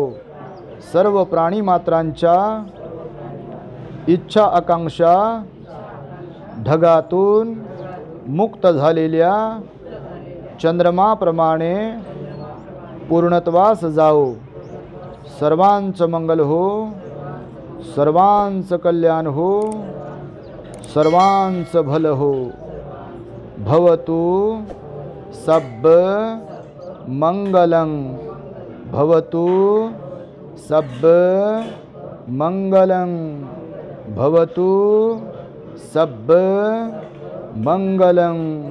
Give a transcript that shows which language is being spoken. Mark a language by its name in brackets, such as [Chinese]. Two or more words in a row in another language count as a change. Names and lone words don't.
[Marathi] सर्व प्राणीमात्रांच्या इच्छा आकांक्षा ढगातून मुक्त झालेल्या चंद्रमाप्रमाणे पूर्णत्वास जाओ. सर्वांचं मंगल हो, सर्वांचं कल्याण हो, सर्वांचं भल हो. [Pali] भवतु सब मंगलं, भवतु सब मंगलं, भवतु सब मंगलं.